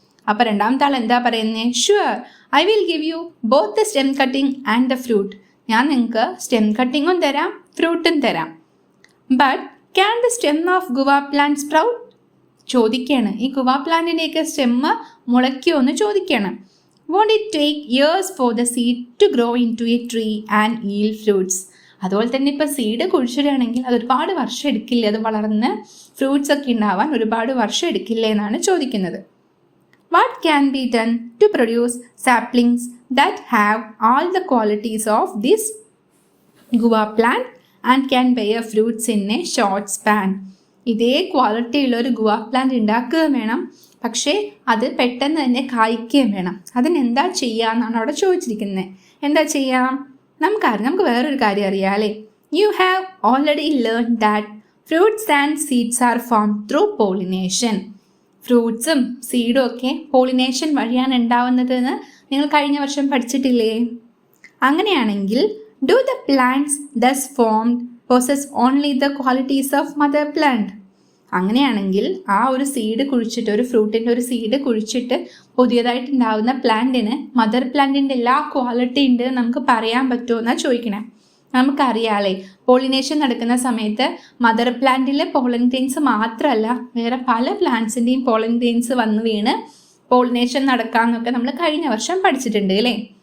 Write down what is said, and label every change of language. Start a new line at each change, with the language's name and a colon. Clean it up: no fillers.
Malayalam: അപ്പോൾ രണ്ടാമത്തെ ആൾ എന്താ പറയുന്നത്?
English: Sure, I will give you both the stem cutting and the fruit.
Malayalam: ഞാൻ നിങ്ങൾക്ക് സ്റ്റെം കട്ടിങ്ങും തരാം ഫ്രൂട്ടും തരാം.
English: But can the stem of guava plant sprout?
Malayalam: ചോദിക്കുകയാണ്. ഈ ഗുവ പ്ലാന്റിൻ്റെയൊക്കെ സ്റ്റെമ്മ് മുളയ്ക്കുമോ എന്ന് ചോദിക്കുകയാണ്.
English: Won't it take years for the seed to grow into a tree and yield fruits?
Malayalam: അതുപോലെ തന്നെ ഇപ്പോൾ സീഡ് കുഴിച്ചിടുകയാണെങ്കിൽ അത് ഒരുപാട് വർഷം എടുക്കില്ലേ അത് വളർന്ന് ഫ്രൂട്ട്സ് ഒക്കെ ഉണ്ടാവാൻ ഒരുപാട് വർഷം എടുക്കില്ലേ എന്നാണ് ചോദിക്കുന്നത്.
English: What can be done to produce saplings that have all the qualities of this guava plant and can bear fruits in a short span?
Malayalam: ഇതേ ക്വാളിറ്റി ഉള്ള ഒരു ഗുവ പ്ലാന്റ് ഉണ്ടാക്കുകയും വേണം, പക്ഷേ അത് പെട്ടെന്ന് തന്നെ കായ്ക്കുകയും വേണം. അതിനെന്താ ചെയ്യാന്നാണ് അവിടെ ചോദിച്ചിരിക്കുന്നത്. എന്താ ചെയ്യാം? നമുക്ക് വേറൊരു കാര്യം അറിയാം അല്ലേ.
English: You have already learn that fruits and seeds are form through pollination.
Malayalam: ഫ്രൂട്ട്സും സീഡും ഒക്കെ പോളിനേഷൻ വഴിയാണ് ഉണ്ടാവുന്നതെന്ന് നിങ്ങൾ കഴിഞ്ഞ വർഷം പഠിച്ചിട്ടില്ലേ?
English: അങ്ങനെയാണെങ്കിൽ do the plants thus formed possess only the qualities of mother plant?
Malayalam: അങ്ങനെയാണെങ്കിൽ ആ ഒരു സീഡ് കുഴിച്ചിട്ട്, ഒരു ഫ്രൂട്ടിൻ്റെ ഒരു സീഡ് കുഴിച്ചിട്ട് പുതിയതായിട്ട് ഉണ്ടാവുന്ന പ്ലാന്റിന് മദർ പ്ലാന്റിൻ്റെ എല്ലാ ക്വാളിറ്റി ഉണ്ട് നമുക്ക് പറയാൻ പറ്റുമോ എന്നാണ് ചോദിക്കണേ. നമുക്കറിയാമല്ലേ, പോളിനേഷൻ നടക്കുന്ന സമയത്ത് മദർ പ്ലാന്റിലെ പോളൻ ഗ്രെയിൻസ് മാത്രമല്ല വേറെ പല പ്ലാന്റ്സിൻ്റെയും പോളൻ ഗ്രെയിൻസ് വന്ന് വീണ് പോളിനേഷൻ നടക്കാമെന്നൊക്കെ നമ്മൾ കഴിഞ്ഞ വർഷം പഠിച്ചിട്ടുണ്ട് അല്ലേ.